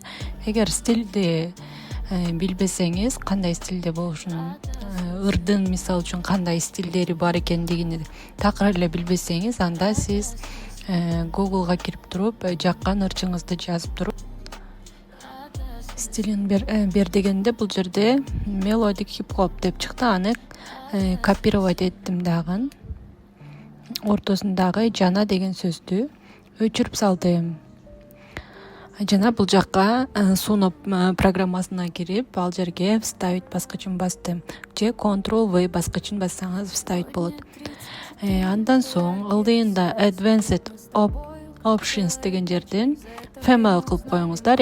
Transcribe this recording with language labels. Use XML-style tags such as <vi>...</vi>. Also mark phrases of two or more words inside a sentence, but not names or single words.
<ky>Эгер стилди билбесеңиз, кандай стилде болушун, ырдын мисалы үчүн кандай стилдери бар экендигин такыр эле билбесеңиз, анда сиз Google'га кирип туруп, жаккан ырчыңызды жазып туруп, стилин бер дегенде бул жерде</ky> <en>melodic hip hop</en> <ky>деп чыкты. Аны копировать эттим дагы. Ортосундагы жана деген сөздү өчүрүп салдым. Жана бул жакка Suno программасына кирип, ал жерге вставить баскычын бастым. Же Ctrl-V баскычын бассаңыз вставить болот. Андан соң ылдыйында</ky> <en>Advanced Options</en> <ky>деген жерден Female кылып коюңуздар.</ky>